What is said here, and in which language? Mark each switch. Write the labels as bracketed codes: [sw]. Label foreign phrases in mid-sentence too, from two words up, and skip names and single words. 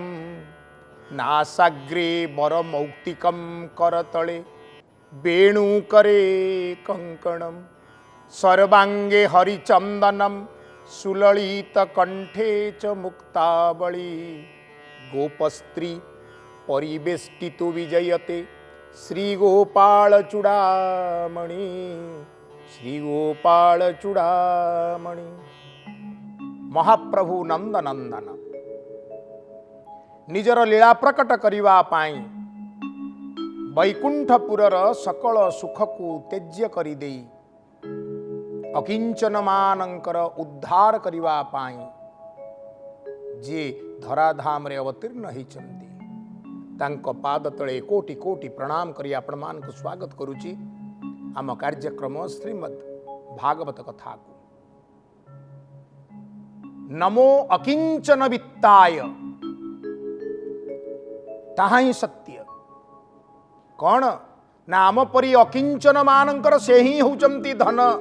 [sa] नासाग्रे वरमौक्तिकं करतले वेणुकरे कंकणं सर्वांगे हरिचंदनं सुललितकण्ठे च मुक्तावली गोपस्त्री परिवेष्टितो विजयते श्रीगोपालचूड़ामणि श्रीगोपालचूड़ामणि। [or] ମହାପ୍ରଭୁ ନନ୍ଦନନ୍ଦନ ନିଜର ଲୀଳା ପ୍ରକଟ କରିବା ପାଇଁ ବୈକୁଣ୍ଠପୁରର ସକଳ ସୁଖକୁ ତ୍ୟାଜ୍ୟ କରି ଦେଇ ଅକିଞ୍ଚନ ମାନଙ୍କର ଉଦ୍ଧାର କରିବା ପାଇଁ ଯେ ଧରାଧାମରେ ଅବତୀର୍ଣ୍ଣ ହୋଇଛନ୍ତି ତାଙ୍କ ପାଦ ତଳେ କୋଟି କୋଟି ପ୍ରଣାମ କରି ଆପଣ ମାନଙ୍କୁ ସ୍ୱାଗତ କରୁଛି। ଆମ କାର୍ଯ୍ୟକ୍ରମ ଶ୍ରୀମଦ୍ ଭାଗବତ କଥା କୁ [sa] नमो अकिंचन वित्ताय [or] ତାହା ହିଁ ସତ୍ୟ କଣ ନା ଆମ ପରି ଅକିଞ୍ଚନ ମାନଙ୍କର ସେ ହିଁ ହୋଇଛନ୍ତି ଧନ।